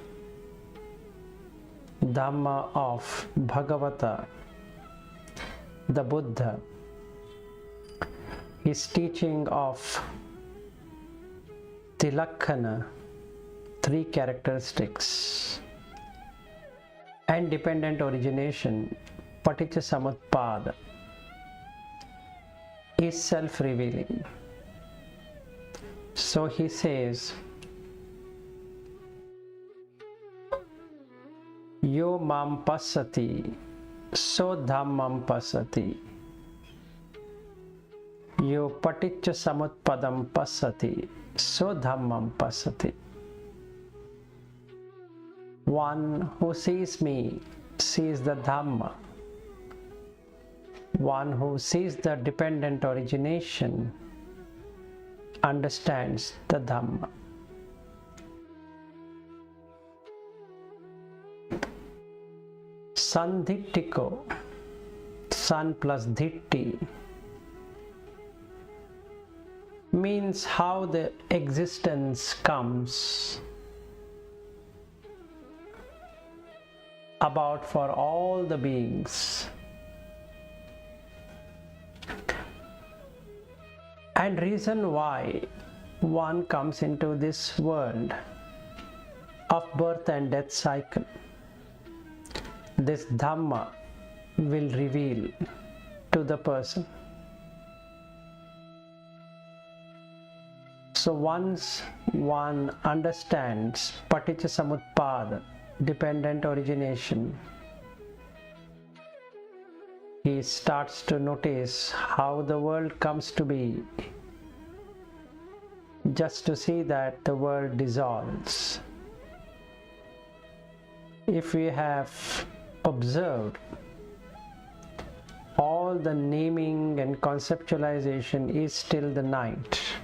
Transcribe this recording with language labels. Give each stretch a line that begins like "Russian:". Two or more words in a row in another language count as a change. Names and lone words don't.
English: Dhamma of Bhagavatā, the Buddha. His teaching of the lakkhana, 3 characteristics, and dependent origination, paticca-samutpada, is self-revealing. So he says,
Pali: Yo mam passati, so dhammam passati. Yo paticca-samutpadam passati, so dhammam passati.
English: One who sees me sees the Dhamma. One who sees the dependent origination understands the Dhamma.
Pali: Sandiṭṭhiko, san plus ditti,
English: means how the existence comes about for all the beings. And reason why one comes into this world of birth and death cycle, this Dhamma will reveal to the person. So once one understands paticca-samutpada, dependent origination, he starts to notice how the world comes to be, just to see that the world dissolves. If we have observed, all the naming and conceptualization is still the night.